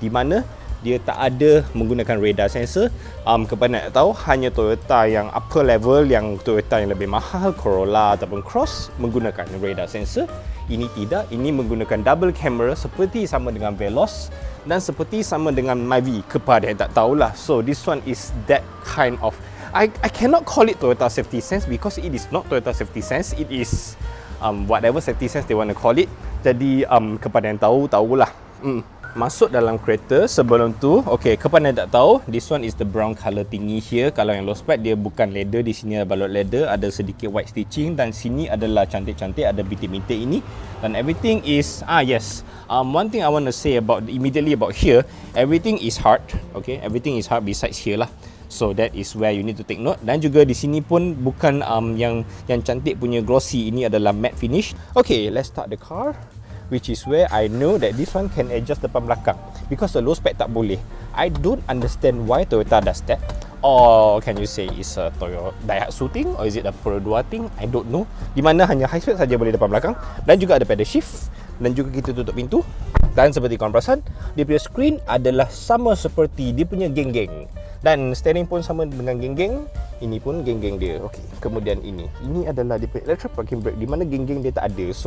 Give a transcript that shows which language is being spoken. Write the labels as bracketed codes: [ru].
[ms] Di mana dia tak ada menggunakan radar sensor. Kepada nak tahu, hanya Toyota yang upper level, yang Toyota yang lebih mahal, Corolla ataupun Cross, menggunakan radar sensor. Ini tidak. Ini menggunakan double camera seperti sama dengan Veloz dan seperti sama dengan Myvi. Kepada yang tak tahulah. [en] So this one is that kind of, I cannot call it Toyota Safety Sense because it is not Toyota Safety Sense. It is whatever safety sense they want to call it. [ms] Jadi kepada yang tahu, tahulah. Masuk dalam kereta sebelum tu, okay, kepada yang tak tahu, [en] this one is the brown colour thingy here. [ms] Kalau yang low spec dia bukan leather, di sini ada balut leather, ada sedikit white stitching dan sini adalah cantik-cantik, ada bintik-bintik ini dan [en] everything is yes. One thing I want to say about immediately about here, everything is hard, okay, everything is hard besides here lah. So that is where you need to take note. [ms] Dan juga di sini pun bukan yang cantik punya glossy, ini adalah matte finish. [en] Okay, let's start the car. Which is where I know that this one can adjust [ms] depan belakang [en] because the low spec [ms] tak boleh. [en] I don't understand why Toyota does that. Or can you say it's a Toyota Daihatsu thing, or is it a Perodua thing? I don't know. [ms] Di mana hanya high spec saja boleh depan belakang dan juga ada pedal shift dan juga kita tutup pintu. Dan seperti korang perasan, dia punya screen adalah sama seperti dia punya geng-geng. Dan steering pun sama dengan geng-geng. Ini pun geng-geng dia. Okey. Kemudian ini adalah dia punya electric parking brake, di mana geng-geng dia tak ada.